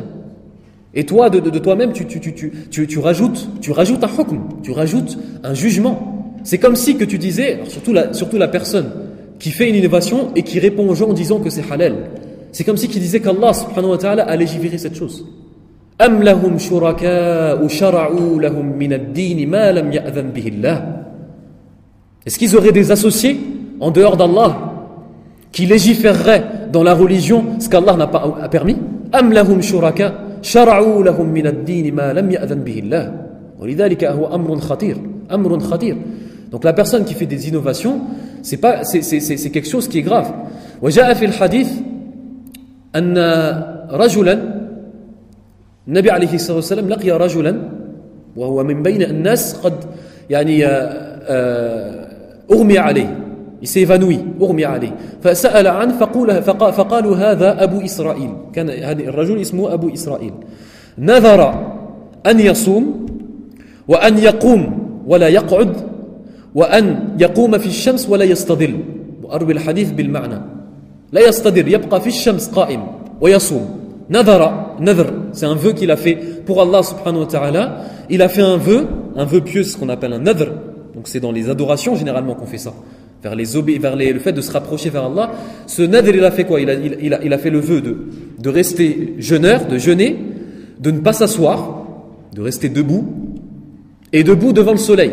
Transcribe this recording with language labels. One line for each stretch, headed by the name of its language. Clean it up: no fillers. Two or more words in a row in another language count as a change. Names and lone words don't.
French: Et toi, de toi-même, tu rajoutes un hukm, tu rajoutes un jugement. C'est comme si que tu disais, alors surtout la personne qui fait une innovation et qui répond aux gens en disant que c'est halal. C'est comme si qu'il disait qu'Allah
Arabic: سبحانه وتعالى
French: a légiféré cette chose.
Arabic: أم لهم شركاء شرعوا لهم من الدين ما لم يأذن به الله.
French: Est-ce qu'ils auraient des associés en dehors d'Allah qui légiféreraient dans la religion ce qu'Allah n'a pas permis?
Arabic: أم لهم شركاء شرعوا لهم من الدين ما لم يأذن به الله. ولذلك هو أمر خطير.
French: Donc la personne qui fait des innovations, c'est quelque chose qui est grave.
Arabic: وجاء في الحديث أن رجلا النبي عليه الصلاة والسلام لقي رجلا وهو من بين الناس قد يعني أغمي عليه.
French: Il s'est évanoui,
Arabic: أغمي عليه. فسأل عنه فقالوا هذا أبو إسرائيل. كان هذا الرجل اسمه أبو إسرائيل. نذر أن يصوم وأن يقوم ولا يقعد وأن يقوم في الشمس ولا يستظل. وأروي الحديث بالمعنى. لا يستظل يبقى في الشمس قائم ويصوم. نذر,
French: c'est un vœu qu'il a fait pour Allah
Arabic: سبحانه وتعالى.
French: Il a fait un vœu pieux, ce qu'on appelle un nadr. Donc c'est dans les adorations généralement qu'on fait ça. Vers le fait de se rapprocher vers Allah. Ce nadr, il a fait quoi? Il a fait le vœu de rester jeûneur, de jeûner, de ne pas s'asseoir, de rester debout, et debout devant le soleil.